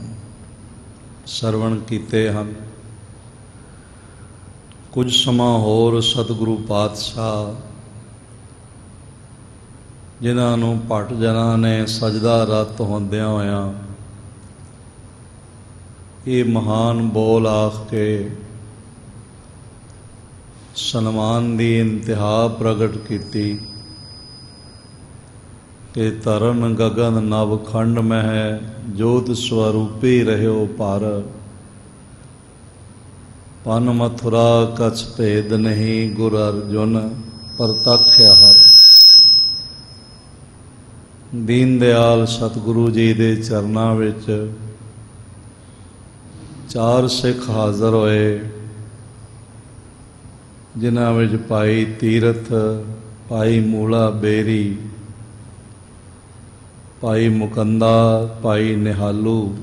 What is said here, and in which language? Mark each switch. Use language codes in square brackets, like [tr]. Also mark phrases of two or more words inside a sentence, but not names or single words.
[pa] ਸਰਵਣ ਕੀਤੇ ਹਨ। ਕੁਛ ਸਮਾਂ ਹੋਰ ਸਤਿਗੁਰੂ ਪਾਤਸ਼ਾਹ ਜਿਨ੍ਹਾਂ ਨੂੰ ਭੱਟ ਜਨਾਂ ਨੇ ਸਜਦਾ ਰਤ ਹੋਂਦਿਆਂ ਹੋਇਆਂ ਏ ਮਹਾਨ ਬੋਲ ਆਖ ਕੇ ਸਨਮਾਨ ਦੀ ਇੰਤਹਾ ਪ੍ਰਗਟ ਕੀਤੀ ਕਿ [bra] तरन गगन नव खंड मह जोत स्वरूपी रह्यो पर, पन मथुरा कछ भेद नहीं गुर अर्जुन परतख्या हर। [pa] ਦੀਨ ਦਇਆਲ ਸਤਿਗੁਰੂ ਜੀ ਦੇ ਚਰਨਾਂ ਵਿਚ ਚਾਰ ਸਿੱਖ ਹਾਜ਼ਰ ਹੋਏ, ਜਿਨ੍ਹਾਂ ਵਿਚ ਭਾਈ ਤੀਰਥ, ਭਾਈ ਮੂਲਾ ਬੇਰੀ, ਭਾਈ ਮੁਕੰਦਾ, ਭਾਈ ਨਿਹਾਲੂ।